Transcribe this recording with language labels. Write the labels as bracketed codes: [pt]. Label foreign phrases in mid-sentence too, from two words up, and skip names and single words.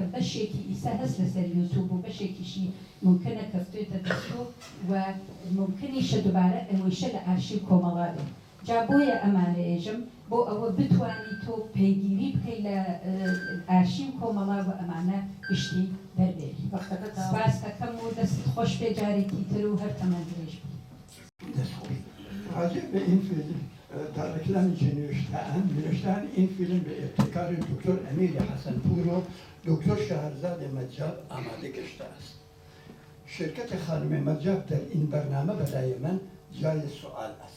[ckb] بەشێکی ئیسا هەست لەسەر یوتوب و بەشێکیشی ممکنە کەفتوێتە دەستۆ و ممکنیشە دووبارە ئەوەیشە لە ئارشیو کۆمەڵا بێت جا بۆیە ئەمانەیەژم بۆ ئەوە بتوانی تۆ پەیگیری بکەی لە ئارشیو کۆمەڵا و ئەمانە گشتی دەربێت سپاس دەکەم و دەست خۆش پێ جارێکی تر و هەر تەمەن درێژ [fa] راجع به این فیلم در رکلامی که نوشتن این فیلم به ابتکار دکتر امیر حسنپور و دکتر شهرزاد مجاب آماده گشته است. شرکت خانم مجاب در این برنامه برای من جای سوال است.